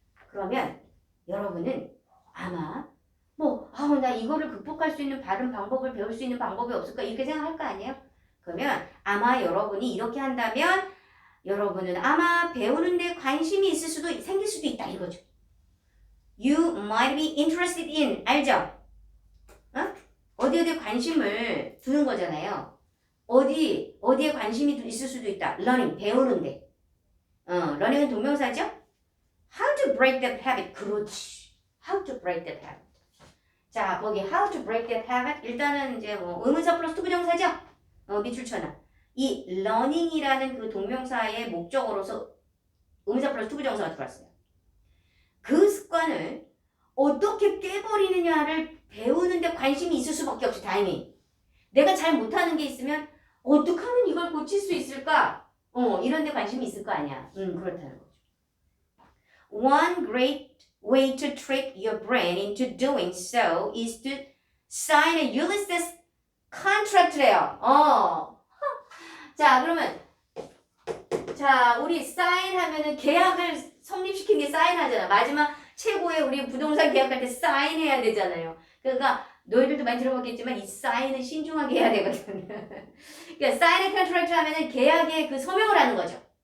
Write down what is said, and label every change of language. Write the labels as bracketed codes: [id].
[ko] 그러면 여러분은 아마 나 이거를 극복할 수 있는 다른 방법을 배울 수 있는 방법이 없을까? 이렇게 생각할 거 아니에요? 그러면 아마 여러분이 이렇게 한다면 여러분은 아마 배우는 데 관심이 생길 수도 있다 이거죠. [en] You might be interested in. [ko] 알죠? 어디에 관심을 두는 거잖아요. 어디에 관심이 있을 수도 있다. learning, 배우는데. learning은 동명사죠? [en] How to break that habit. [ko] 그렇지. [en] How to break that habit. [ko] 자, 거기 [en] how to break that habit. [ko] 일단은 이제 의문사 플러스 투부정사죠? 밑줄쳐놔. 이 learning이라는 그 동명사의 목적어로서 의문사 플러스 투부정사가 들어왔어요. 그 습관을 어떻게 깨버리느냐를 배우는데 관심이 있을 수밖에 없지, 다행히. 내가 잘 못하는 게 있으면 어떻게 하면 이걸 고칠 수 있을까? 이런 데 관심이 있을 거 아니야. 그렇다는 거죠. [en] one great way to trick your brain into doing so is to sign a Ulysses contract래요. [ko] 자, 그러면 자, 우리 사인 하면은 계약을 성립시킨 게 사인하잖아. 마지막 최고의 우리 부동산 계약할 때 사인해야 되잖아요. 그러니까 너희들도 많이 들어봤겠지만 이 사인은 신중하게 해야 되거든. 그러니까 사인의 컨트랙트 하면은 계약의 그 서명을 하는 거죠.